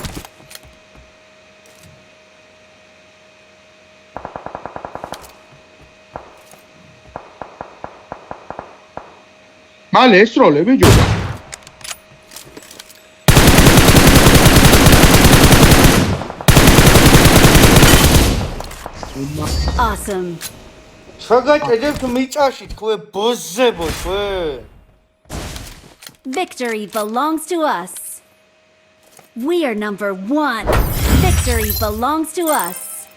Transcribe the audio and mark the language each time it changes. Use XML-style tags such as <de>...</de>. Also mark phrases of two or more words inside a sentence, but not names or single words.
<ka>მალე ესროლე ბიჭო</ka> <en>Awesome.</en> <ka>შეგაჭედებთ მიწაში თქვენ ბოზებო თქვენ</ka> <en>Victory belongs to us. We are number 1. Victory belongs to us.</en>